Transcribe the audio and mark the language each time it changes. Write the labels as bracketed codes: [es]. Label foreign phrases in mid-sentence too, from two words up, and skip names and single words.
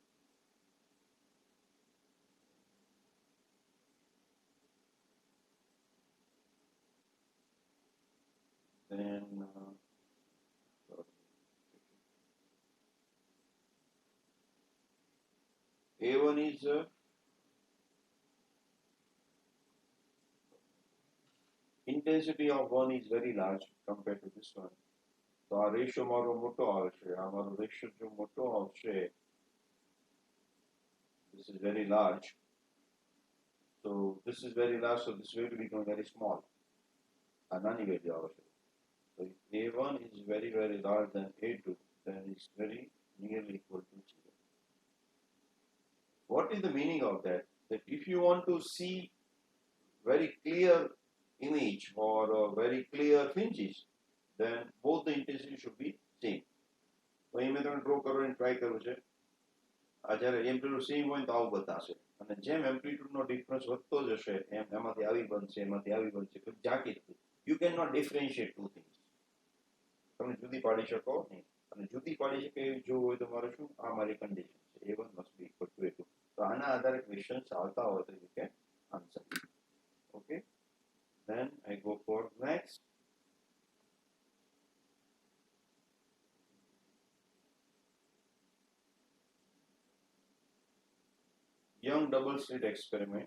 [en] Then A1 is intensity of 1 is very large compared to this one. So our ratio [gu] મારો મોટો આવશે, આ મારો ratio જો મોટો આવશે, [en] this is very large. So this is very large, so this will become very small. [gu] આ નાની value આવશે. [en] So if A1 is very large than A2, then it's very nearly equal to 0. What is the meaning of that? That if you want to see very clear image or very clear fringes, then both the intensity should be same. [gu] So અહીં મેં તમને ડ્રો કરવાની ટ્રાય કર્યું છે. આ જ્યારે [en] amplitude same [gu] હોય તો આવું બતાવશે, અને જેમ એમ્પ્લિટ્યુડનો ડિફરન્સ વધતો જશે એમ એમાંથી આવી બનશે, એમાંથી આવી બનશે, ઝાંકી [en] you cannot differentiate two things. [gu] તમે જુદી પાડી શકો નહીં, અને જુદી પાડી શકે એવી જો હોય તો મારે શું, આ મારી કન્ડિશન છે, [en] A1 must be equal to A2. [gu] તો આના આધારે ક્વેશ્ચન્સ આવતા હોય તો [en] you can answer. Okay, then I go for next. Young double slit experiment.